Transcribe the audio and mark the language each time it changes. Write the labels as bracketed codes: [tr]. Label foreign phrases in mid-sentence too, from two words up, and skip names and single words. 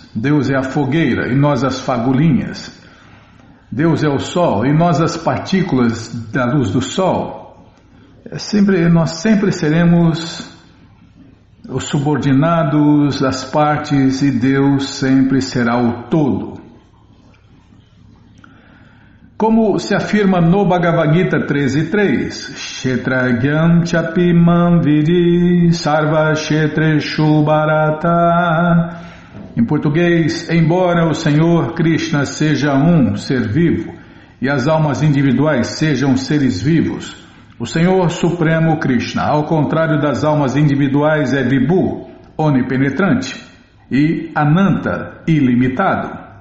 [pt] Deus é a fogueira e nós as fagulhinhas. Deus é o sol e nós as partículas da luz do sol. Nós sempre seremos os subordinados das partes e Deus sempre será o todo. Como se afirma no Bhagavad Gita 13.3, [sa] क्षेत्रज्ञम् चापिमम् विदि सर्व क्षेत्रेषु भारत. [pt] Em português, embora o Senhor Krishna seja um ser vivo e as almas individuais sejam seres vivos, o Senhor Supremo Krishna, ao contrário das almas individuais, é Vibhu, onipenetrante, e Ananta, ilimitado.